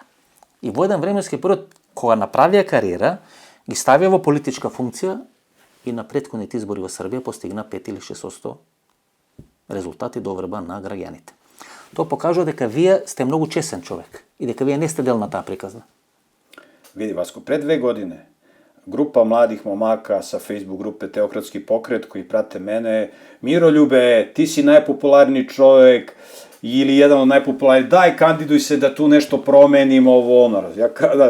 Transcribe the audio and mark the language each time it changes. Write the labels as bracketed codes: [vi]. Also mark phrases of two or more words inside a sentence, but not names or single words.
[mk] И во еден временски период, кога направија кариера, ги ставија во политичка функција и на претходните избори во Србија постигна 5 или 6% резултати до врба на граѓаните. Тоа покажува дека вие сте многу чесен човек и дека вие не сте дел на таа приказна. [sr] Vidi, Vasko, pre 2 godine grupa mladih momaka sa Facebook grupe Teokratski pokret koji prate mene, Miroljube, ti si najpopularniji čovjek ili jedan od najpopularnijih, daj kandiduj se da tu nešto promenimo, ovo ono, ja kadaš.